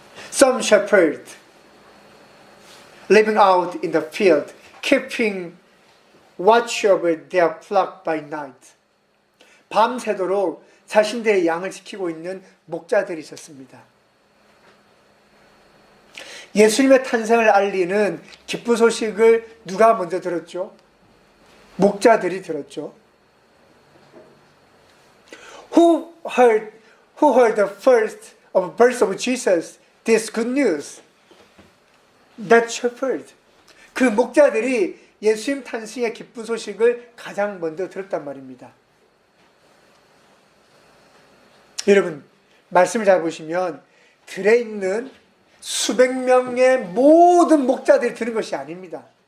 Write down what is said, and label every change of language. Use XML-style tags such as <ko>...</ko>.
<en>Some shepherd living out in the field, keeping watch over their flock by night.</en> <ko>밤새도록 자신들의 양을 지키고 있는 목자들이 있었습니다. 예수님의 탄생을 알리는 기쁜 소식을 누가 먼저 들었죠? 목자들이 들었죠.</ko> <en>Who heard the first of birth of Jesus this good news? That shepherd.</en> <ko>그 목자들이 예수님 탄생의 기쁜 소식을 가장 먼저 들었단 말입니다. 여러분, 말씀을 잘 보시면 들에 있는 수백 명의 모든 목자들이 들은 것이 아닙니다.</ko>